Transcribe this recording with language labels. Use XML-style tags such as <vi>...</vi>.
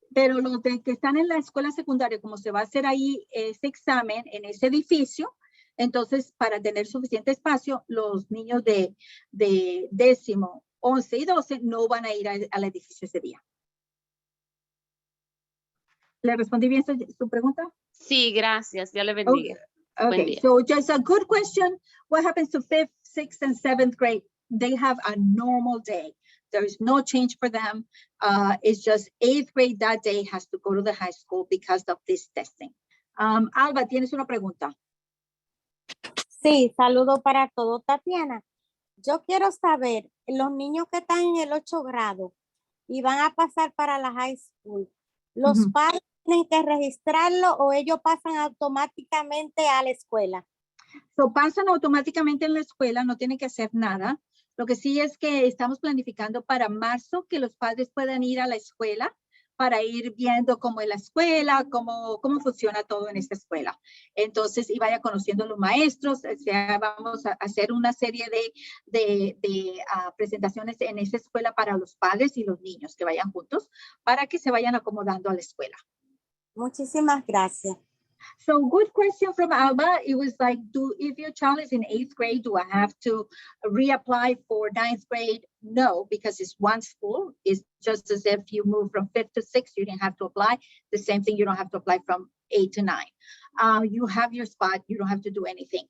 <es>Pero los que están en la escuela secundaria, como se va a hacer ahí ese examen en ese edificio, entonces para tener suficiente espacio, los niños de 10º, 11 y 12 no van a ir al edificio ese día. ¿Le respondí bien su pregunta? Sí, gracias. Dios le bendiga.</es> <en>Okay, so just a good question. What happens to 5th, 6th, and 7th grade? They have a normal day. There is no change for them. It's just 8th grade that day has to go to the high school because of this testing.</en> <es>Alba, ¿tienes una pregunta? Sí, saludo para todos. Tatiana, yo quiero saber, los niños que están en el 8 grado y van a pasar para la high school, ¿los padres tienen que registrarlo o ellos pasan automáticamente a la escuela? So, pasan automáticamente en la escuela, no tienen que hacer nada. Lo que sí es que estamos planificando para marzo que los padres puedan ir a la escuela para ir viendo cómo es la escuela, cómo funciona todo en esta escuela. Entonces, y vaya conociendo a los maestros. O sea, vamos a hacer una serie de presentaciones en esa escuela para los padres y los niños que vayan juntos, para que se vayan acomodando a la escuela. Muchísimas gracias.</es> <en>So good question from Alba. It was like, if your child is in 8th grade, do I have to reapply for 9th grade? No, because it's one school. It's just as if you move from 5th to 6th, you didn't have to apply. The same thing, you don't have to apply from 8 to 9. You have your spot, you don't have to do anything.</en>